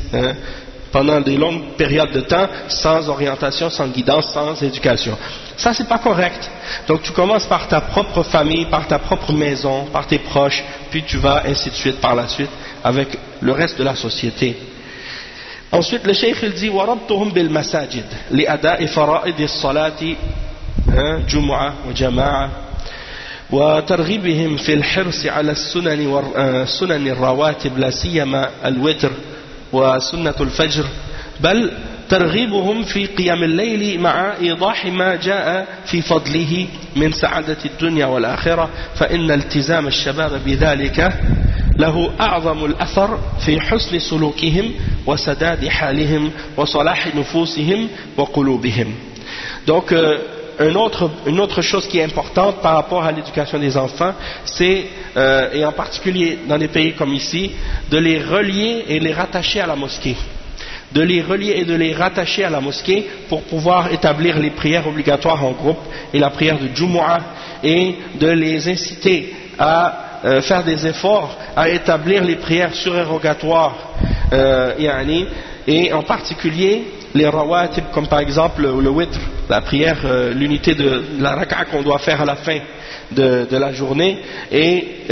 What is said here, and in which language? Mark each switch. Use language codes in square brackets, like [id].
[fr] Hein, pendant des longues périodes de temps, sans orientation, sans guidance, sans éducation. Ça, c'est pas correct. Donc, tu commences par ta propre famille, par ta propre maison, par tes proches, puis tu vas, ainsi de suite, par la suite, avec le reste de la société. Ensuite, le cheikh, il dit, [ar] « وَرَبْتُهُمْ بِالْمَسَاجِدِ لِأَدَاءِ فَرَائِدِ الصَّلَاةِ جُمُعَةِ وَجَمَاعَةِ وَتَرْغِبِهِمْ فِي الْحِرْصِ عَلَى السُنَنِ الرَّوَاتِبِ لَسِيَمَا الْوِتْرِ وسنة الفجر بل ترغيبهم في قيام الليل مع إيضاح ما جاء في فضله من سعادة الدنيا والآخرة فإن التزام الشباب بذلك له أعظم الأثر في حسن سلوكهم وسداد حالهم وصلاح نفوسهم وقلوبهم. [fr] Donc une autre chose qui est importante par rapport à l'éducation des enfants, c'est, et en particulier dans des pays comme ici, de les relier et les rattacher à la mosquée. De les relier et de les rattacher à la mosquée pour pouvoir établir les prières obligatoires en groupe et la prière de Jumu'ah, et de les inciter à faire des efforts à établir les prières surérogatoires, yani, et en particulier les rawatib, comme par exemple le witr, la prière, l'unité de la raka qu'on doit faire à la fin de la journée, et